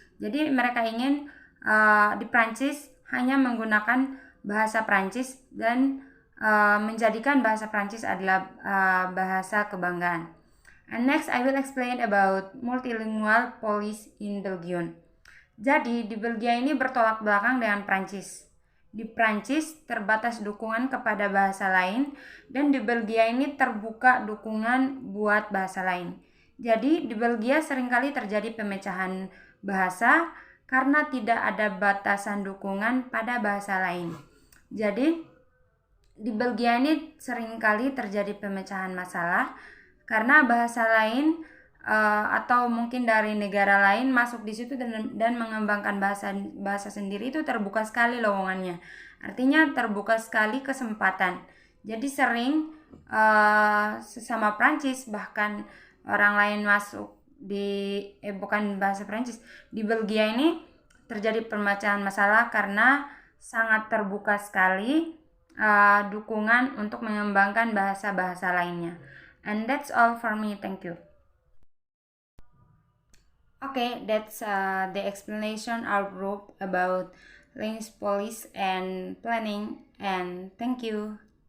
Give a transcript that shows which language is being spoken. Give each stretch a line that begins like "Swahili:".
Indonesian: Jadi mereka ingin di Prancis hanya menggunakan bahasa Prancis dan menjadikan bahasa Prancis adalah bahasa kebanggaan.
English: And next I will explain about multilingual policy in Belgium.
Indonesian: Jadi di Belgia ini bertolak belakang dengan Prancis. Di Prancis terbatas dukungan kepada bahasa lain dan di Belgia ini terbuka dukungan buat bahasa lain. Jadi di Belgia seringkali terjadi pemecahan bahasa karena tidak ada batasan dukungan pada bahasa lain. Jadi di Belgia ini seringkali terjadi pemecahan masalah karena bahasa lain atau mungkin dari negara lain masuk di situ dan mengembangkan bahasa sendiri itu terbuka sekali lowongannya. Artinya terbuka sekali kesempatan. Jadi sering sesama Prancis bahkan orang lain masuk bukan bahasa Prancis. Di Belgia ini terjadi pemecahan masalah karena sangat terbuka sekali dukungan untuk mengembangkan bahasa-bahasa lainnya.
English: And that's all for me. Thank you. Okay, that's the explanation our group about linguist policy and planning. And thank you.